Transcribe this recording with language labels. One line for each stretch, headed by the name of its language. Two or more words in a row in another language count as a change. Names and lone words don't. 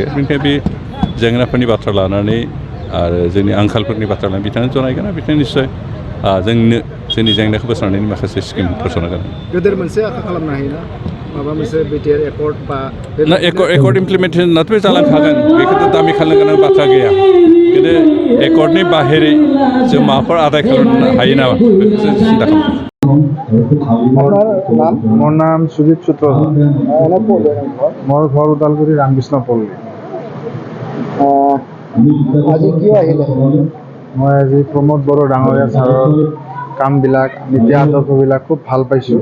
Bodo: बेनिखायनो बे जेंनाफोरनि बाथ्रा लानानै आरो जोंनि आंखालफोरनि बाथ्रा लानानै बिथाङा जनायगोन आरो बिथाङा निस्सय जोंनो जोंनि जेंनाखौ बोस्रांनायनि माखासे स्किम फोसावनांगोन। गेदेर मोनसे आखा खालामनो हायोना माबा मोनसे बिटिआर एकर्ड बा एकर्ड इमप्लिमेन्टेसनाथ' बे जालांखागोन बेखौथ' दामि खालामनो गोनां बाथ्रा गैया। खिन्थु एकर्डनि बाहेरै जों माबाफोर आदाय खालामनो हायो नामा बेखौ जों सिन्था खालामो।
Assamese: মোৰ নাম সুজিত সূত্ৰধৰ। মোৰ ঘৰ ওদালগুৰি ৰামকৃষ্ণ পল্লী। আজি কিয় আহিলে? মই আজি প্ৰমোদ বড়ো ডাঙৰীয়া ছাৰৰ কামবিলাক নীতি আদৰ্শবিলাক খুব ভাল পাইছোঁ।